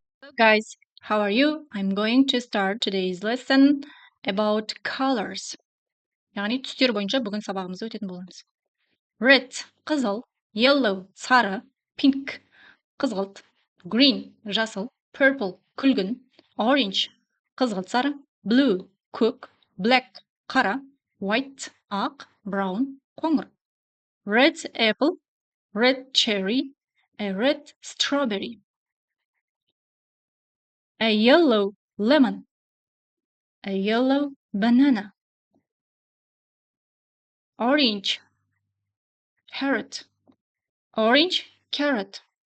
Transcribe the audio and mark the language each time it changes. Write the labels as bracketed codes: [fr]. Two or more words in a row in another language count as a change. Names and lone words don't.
[en] guys, how are you? I'm going to start today's lesson about colors. [kk] Yani түстер бойынша бүгін сабағымызды өтетін боламыз. Red қызыл, yellow сары, pink қызғылт, green жасыл, purple күлгін, orange қызғылт сары, blue көк, black қара, white ақ, brown қоңыр. [en] Red apple, red cherry, a red strawberry. A yellow lemon, a yellow banana. Orange carrot, orange carrot.